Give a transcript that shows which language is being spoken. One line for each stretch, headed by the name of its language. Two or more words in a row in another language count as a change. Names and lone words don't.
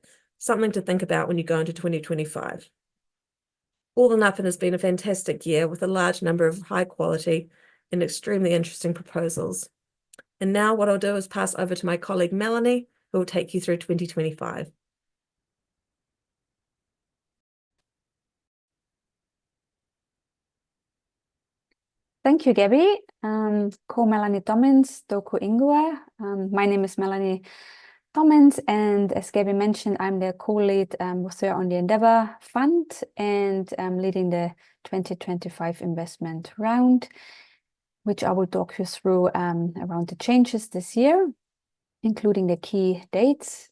English: Something to think about when you go into 2025. All in up, it has been a fantastic year with a large number of high quality and extremely interesting proposals. And now what I'll do is pass over to my colleague Melanie, who will take you through 2025. Thank you, Gabby.
Māori: Ko Melanie Tommins, tōku ingoa.
English: My name is Melanie comments. And as Gabby mentioned, I'm the co-lead with her on the Endeavour Fund and leading the 2025 investment round, which I will talk you through around the changes this year, including the key dates.